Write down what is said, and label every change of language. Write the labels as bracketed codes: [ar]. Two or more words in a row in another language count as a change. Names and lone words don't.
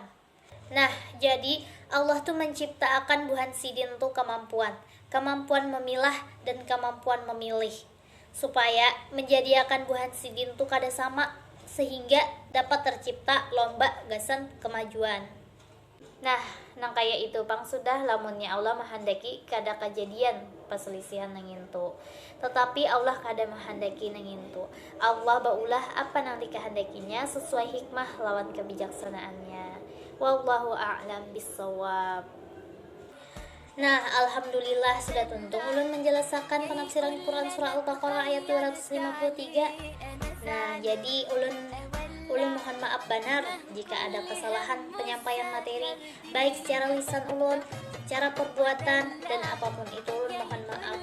[bjn] Nah, jadi Allah tuh menciptakan buhan sidin tuh kemampuan memilah dan kemampuan memilih, supaya menjadiakan buhan sidin tuh kada sama, sehingga dapat tercipta lomba gasan kemajuan. Nah, nang kaya itu pang sudah lamunnya Allah menghendaki kada kejadian perselisihan nang itu. Tetapi Allah kada menghendaki nang itu. Allah baulah apa nang dikehendakinya sesuai hikmah lawan kebijaksanaannya. [ar] والله أعلم بالصواب. [bjn] Nah, alhamdulillah sudah tuntung ulun menjelaskan penafsiran Quran surah Al-Baqarah ayat 253. Nah, jadi ulun mohon maaf benar jika ada kesalahan penyampaian materi baik secara lisan ulun, cara perbuatan dan apapun itu ulun mohon maaf.